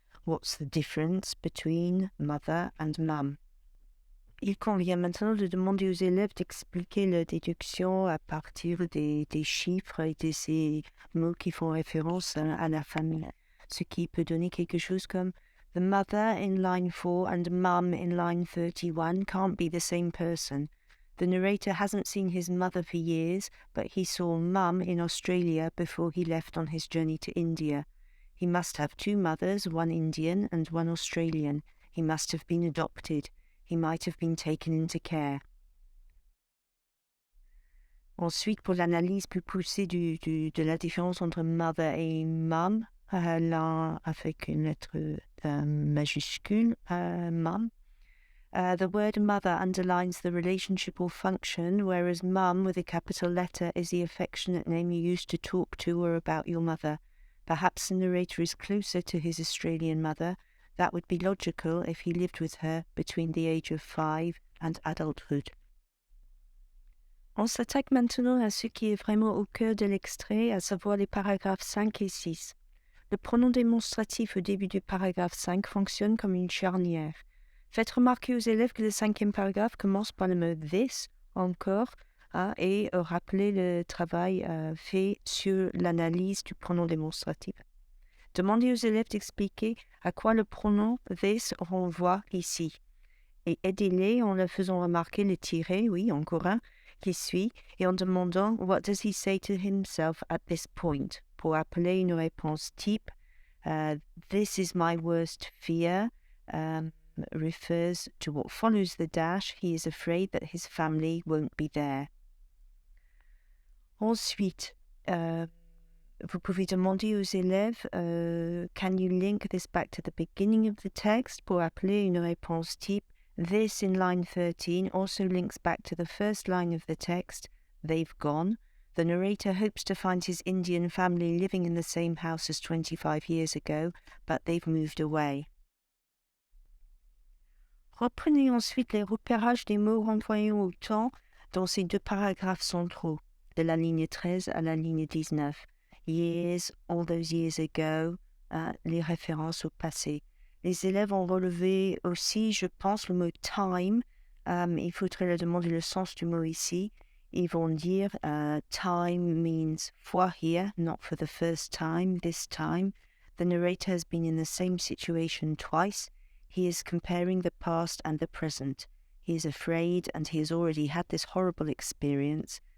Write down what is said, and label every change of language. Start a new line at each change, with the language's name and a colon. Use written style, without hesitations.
English: What's the difference between mother and mum ?»
French: Il convient maintenant de demander aux élèves d'expliquer la déduction à partir des chiffres et de ces mots qui font référence à la famille. Ce qui peut donner quelque chose comme
English: « The mother in line 4 and mum in line 31 can't be the same person. The narrator hasn't seen his mother for years, but he saw mum in Australia before he left on his journey to India. He must have two mothers, one Indian and one Australian. He must have been adopted. He might have been taken into care.
French: Ensuite, pour l'analyse plus poussée de la différence entre mother et mum, l'un avec une lettre majuscule, mum.
English: The word mother underlines the relationship or function, whereas mum with a capital letter is the affectionate name you use to talk to or about your mother. Perhaps the narrator is closer to his Australian mother. That would be logical if he lived with her between the age of 5 and adulthood.
French: On s'attaque maintenant à ce qui est vraiment au cœur de l'extrait, à savoir les paragraphes 5 et 6. Le pronom démonstratif au début du paragraphe 5 fonctionne comme une charnière. Faites remarquer aux élèves que le cinquième paragraphe commence par le mot « this » encore, et rappelez le travail fait sur l'analyse du pronom démonstratif. Demandez aux élèves d'expliquer à quoi le pronom « this » renvoie ici. Et aidez-les en leur faisant remarquer le tiret, oui, encore un, qui suit, et en demandant «
English: What does he say to himself at this point ?»
French: pour appeler une réponse type.
English: This is my worst fear refers to what follows the dash. He is afraid that his family won't be there.
French: Ensuite, vous pouvez demander aux élèves
English: can you link this back to the beginning of the text
French: pour appeler une réponse type.
English: This in line 13 also links back to the first line of the text. They've gone. The narrator hopes to find his Indian family living in the same house as 25 years ago, but they've moved away.
French: Reprenez ensuite les repérages des mots renvoyant au temps dans ces deux paragraphes centraux, de la ligne 13 à la ligne 19.
English: Years, all those years ago,
French: les références au passé. Les élèves ont relevé aussi, je pense, le mot time. Il faudrait leur demander le sens du mot ici. Ils vont dire
English: time means for here, not for the first time, this time. The narrator has been in the same situation twice. He is comparing the past and the present. He is afraid and he has already had this horrible experience.